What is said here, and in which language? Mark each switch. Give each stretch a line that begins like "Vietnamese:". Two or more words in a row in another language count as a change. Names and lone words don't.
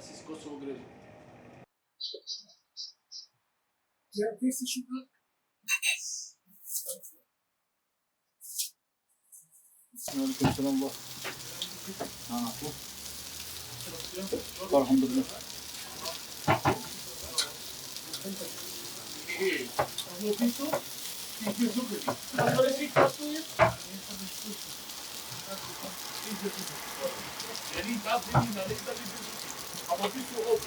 German: Kosovo Grill. Ja, nächste Schuhe.
Turkish: Aleyküm selam var. Ha bu. Elhamdülillah.
German: Aber bist du auch?